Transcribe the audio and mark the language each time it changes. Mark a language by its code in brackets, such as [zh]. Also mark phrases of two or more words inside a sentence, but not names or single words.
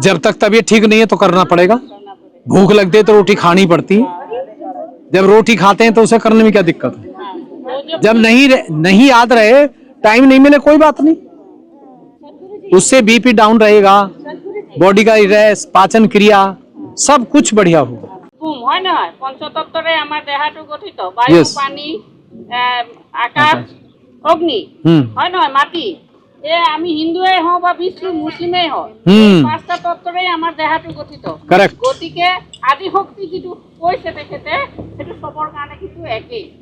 [hi] जब तक तबीयत ठीक नहीं है तो करना पड़ेगा। भूख लगती है तो रोटी खानी पड़ती है। जब रोटी खाते हैं तो उसे करने में क्या दिक्कत है। जब नहीं याद रहे, टाइम नहीं मिले, कोई बात नहीं, उससे [en] BP down [hi] रहेगा, बॉडी का रेस्ट, पाचन क्रिया सब कुछ बढ़िया होगा। [as] হয় নহয় পঞ্চতত্ত্বৰে আমাৰ দেহাটো গঠিত, বায়ু, পানী, আকাশ, অগ্নি, হয় নহয় মাটি। আমি হিন্দুৱে হওঁ বা মুছলিমেই হওঁ, 5টা তত্ত্বৰে আমাৰ দেহাটো গঠিত। গতিকে আদি শক্তি যিটো কৈছে তেখেতে, সেইটো চবৰ কাৰণে কিন্তু একেই।